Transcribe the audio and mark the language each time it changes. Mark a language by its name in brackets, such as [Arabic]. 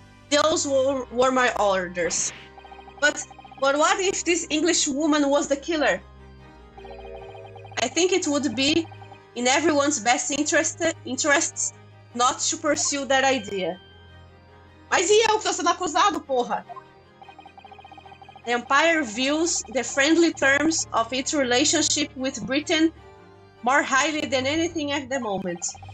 [English] Those were my orders. But what if this English woman was the killer? I think it would be in everyone's best interests not to pursue that idea. [Portuguese] Mas e eu que tô sendo acusado, porra? [English] The Empire views the friendly terms of its relationship with Britain more highly than anything at the moment.